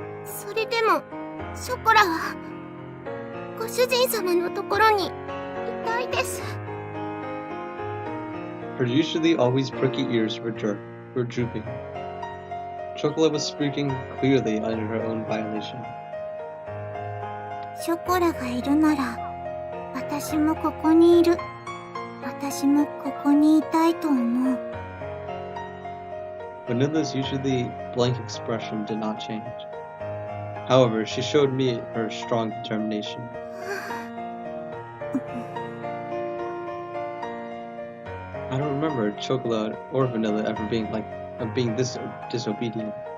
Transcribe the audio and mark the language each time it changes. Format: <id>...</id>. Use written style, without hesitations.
<ja>それでもショコラはご主人様のところにいたいです。</ja> <en>Her usually always pricky ears were drooping. Chocolate was speaking clearly under her own violation.</en> <ja>ショコラがいるなら私もここにいる。私もここにいたいと思う。</ja> <en>Vanilla's usually blank expression did not change. However, she showed me her strong determination. I don't remember Chocolate or Vanilla ever being this disobedient.</en>